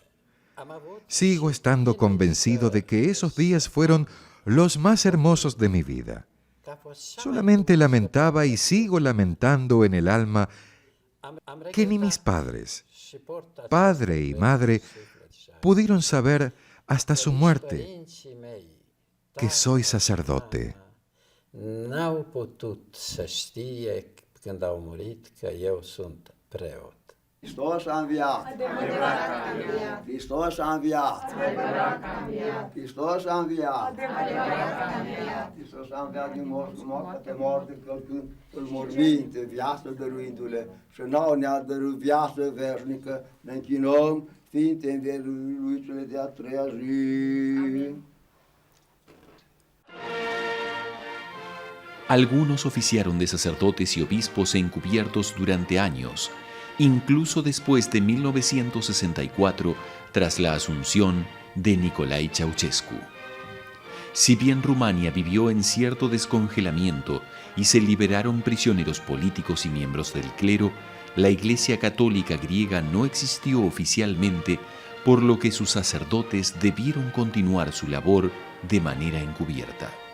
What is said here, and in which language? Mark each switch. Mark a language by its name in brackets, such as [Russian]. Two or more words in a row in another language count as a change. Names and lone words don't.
[Spanish] Sigo estando convencido de que esos días fueron los más hermosos de mi vida. Solamente lamentaba y sigo lamentando en el alma que ni mis padres, padre y madre, pudieron saber hasta su muerte que soy sacerdote. [Romanian] N-au putut să știe când au murit că eu sunt preot. Hristos a înviat! Adevărat a înviat! Hristos a înviat! Adevărat a înviat! Hristos a înviat! Adevărat a înviat! Hristos a înviat din moarte, moarte, călcând în morminte, viață dăruindu-le, și nouă ne-a dăruit viață veșnică, ne închinăm, fiind învieruit cele de-a treia zi. [Spanish] Algunos oficiaron de sacerdotes y obispos encubiertos durante años, incluso después de 1964, tras la asunción de Nicolae Ceausescu. Si bien Rumania vivió en cierto descongelamiento y se liberaron prisioneros políticos y miembros del clero, la Iglesia Católica griega no existió oficialmente, por lo que sus sacerdotes debieron continuar su labor de manera encubierta.